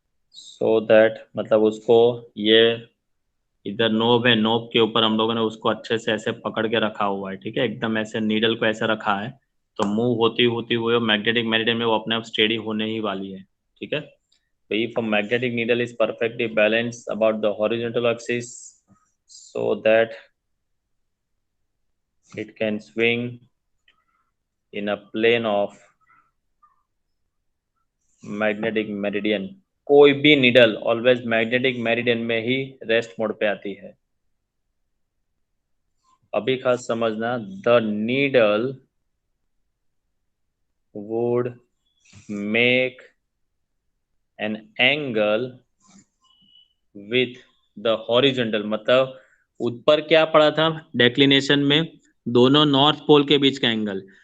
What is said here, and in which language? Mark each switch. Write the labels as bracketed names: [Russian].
[Hindi] So that मतलब उसको ये इधर नोब है, नोब के ऊपर हम लोगों ने उसको अच्छे से ऐसे पकड़ के रखा हुआ है, ठीक है, एकदम ऐसे नीडल को ऐसे रखा है, तो मूव होती होती हुए मैग्नेटिक मेरिडियन में वो अपने आप स्टेडी होने ही वाली है, ठीक है। [English] तो if a magnetic needle is perfectly balanced about the horizontal axis so that it can swing in a plane of magnetic meridian, [Hindi] कोई भी नीडल ऑलवेज मैग्नेटिक मेरिडियन में ही रेस्ट मोड पे आती है। अभी खास समझना, [English] the needle would make an angle with the horizontal, [Hindi] मतलब ऊपर क्या पड़ा था डेक्लिनेशन में, दोनों नॉर्थ पोल के बीच का एंगल।